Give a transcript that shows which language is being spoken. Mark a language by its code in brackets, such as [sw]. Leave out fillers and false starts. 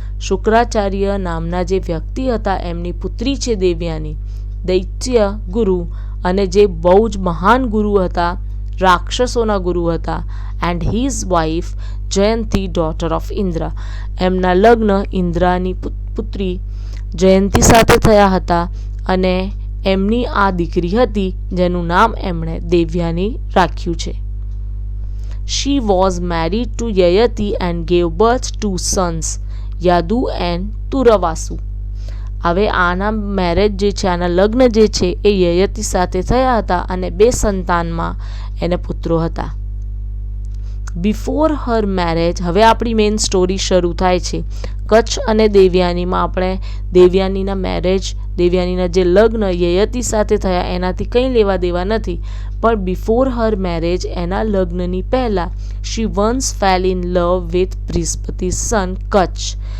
[gu] શુક્રાચાર્ય નામના જે વ્યક્તિ હતા એમની પુત્રી છે દેવયાની, દૈત્ય ગુરુ, અને જે બહુ જ મહાન ગુરુ હતા, રાક્ષસોના ગુરુ હતા. [en] And his wife Jayanti, daughter of Indra. [gu] એમના લગ્ન ઇન્દ્રાની પુત્રી જયંતી સાથે થયા હતા અને એમની આ દીકરી હતી જેનું નામ એમણે દેવયાની રાખ્યું છે. [en] She was married to Yayati and gave birth to sons, Yadu and Turavasu. [gu] હવે આના મેરેજ જે છે, આના લગ્ન જે છે એ યયતિ સાથે થયા હતા અને 2 સંતાનમાં એને પુત્રો હતા. [en] before her marriage, [gu] હવે આપણી મેઇન સ્ટોરી શરૂ થાય છે. કચ્છ અને દેવયાનીમાં આપણે દેવયાનીના મેરેજ, દેવયાનીના જે લગ્ન યયાતિ સાથે થયા એનાથી કંઈ લેવા દેવા નથી, પણ [en] before her marriage, [gu] એના લગ્નની પહેલાં, [en] She once fell in love with Brihaspati son Kacha.